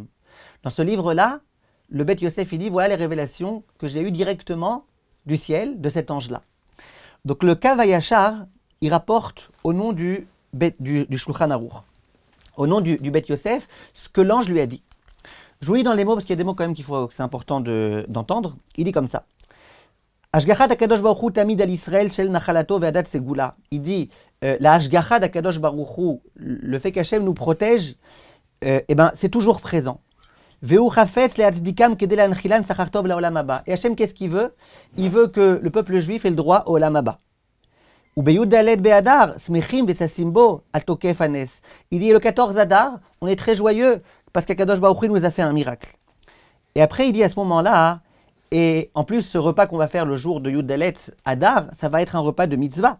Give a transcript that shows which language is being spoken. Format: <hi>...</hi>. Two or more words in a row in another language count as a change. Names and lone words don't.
<fr>Dans ce livre-là, le Bet Yosef, il dit, voilà les révélations que j'ai eues directement du ciel, de cet ange-là. Donc le Kav HaYashar, il rapporte au nom du Shulchan Aruch, au nom du Bet Yosef, ce que l'ange lui a dit. Je vous lis dans les mots, parce qu'il y a des mots quand même que c'est important d'entendre. Il dit comme ça.</fr> <he>השגחת הקדוש ברוך הוא תמיד על ישראל של נחלתו ועדת סגולה.</he> <fr>Il dit, la</fr> <he>השגחת הקדוש ברוך הוא,</he> <fr>le fait qu'Hachem nous protège, c'est toujours présent.</fr> <he>והוא חפץ להצדיקם כדי להנחילם שכר טוב לעולם הבא.</he> <fr>Et Hachem, qu'est-ce qu'il veut? Il veut que le peuple juif ait le droit au</fr> <he>עולם הבא.</he> <fr>Il dit, le 14 Adar, on est très joyeux parce qu'</fr> <he>הקדוש ברוך הוא</he> <fr>nous a fait un miracle. Et après, il dit à ce moment-là, et en plus, ce repas qu'on va faire le jour de</fr> <he>יוד דלת אדר,</he> <fr>ça va être un repas de mitzvah.</fr>